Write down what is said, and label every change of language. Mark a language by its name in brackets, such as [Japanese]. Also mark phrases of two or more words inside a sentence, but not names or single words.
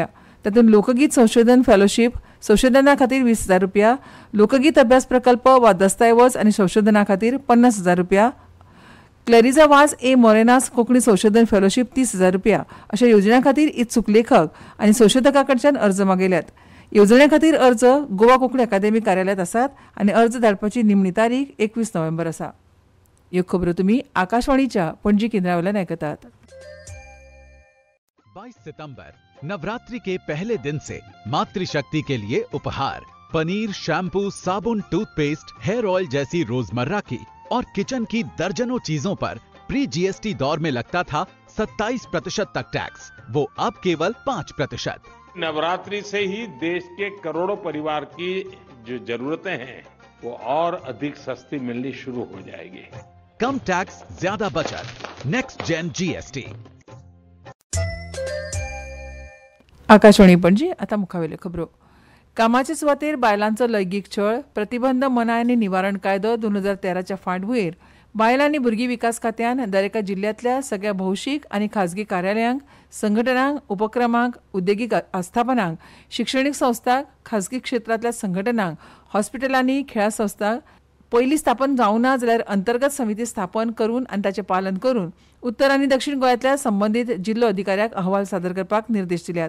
[Konkani] तातूंत लोकगीत संशोधन फेलोशीप, संशोधना खातीर 20,000 रुपया, लोकगीत अभ्यास प्रकल्प वा दस्तावेज आनी संशोधना खातीर 50,000 रुपया, क्लॅरिजा वाज ए मोरेनास कोंकणी संशोधन फेलोशीप 30,000 रुपया अशा येवजण्यां खातीर इत्सूक लेखक आनी संशोधकां कडच्यान अर्ज मागयल्यात. येवजणे खातीर अर्ज गोवा कोंकणी अकादेमी कार्यालयांत आसात आनी अर्ज धाडपाची निमणी तारीख 21 नोव्हेंबर आसा. ह्यो खबरो तुमी आकाशवाणीच्या पणजी केंद्रावेल्यान आयकतात. [Hindi] 22 सितंबर नवरात्रि के पहले दिन से मातृशक्ति के लिए उपहार पनीर, शैम्पू, साबुन, टूथपेस्ट, [English] hair oil [Hindi] जैसी रोजमर्रा की और किचन की दर्जनों चीजों पर [English] pre GST [Hindi] दौर में लगता था 27% तक टैक्स, वो अब केवल 5%। नवरात्रि से ही देश के करोड़ों परिवार की जो जरूरतें हैं वो और अधिक सस्ती मिलनी शुरू हो जाएगी। कम टैक्स, ज्यादा बचत, [English] next gen GST. [Konkani] आकाशवाणी पणजी. आता मुखावेल्यो खबरो. कामाचे सुवातेर बायलांचो लैंगीक छळ प्रतिबंध मनाय आनी निवारण कायदो 2013च्या फाटभुंयेर बायलां आनी भुरगीं विकास खात्यान दरेका जिल्ल्यांतल्या सगळ्या भौशीक आनी खाजगी कार्यालयांक, संघटनांक, उपक्रमांक, उद्देगीक आस्थापनांक, शिक्षणीक संस्थांक, खाजगी क्षेत्रांतल्या संघटनांक, हॉस्पिटलांनी, खेळा संस्थांक पयलीं स्थापन जावं ना जाल्यार अंतर्गत समिती स्थापन करून आनी ताचें पालन करून उत्तर आनी दक्षिण गोंयांतल्या संबंदीत जिल्लो अधिकाऱ्याक अहवाल सादर करपाक निर्देश दिल्यात.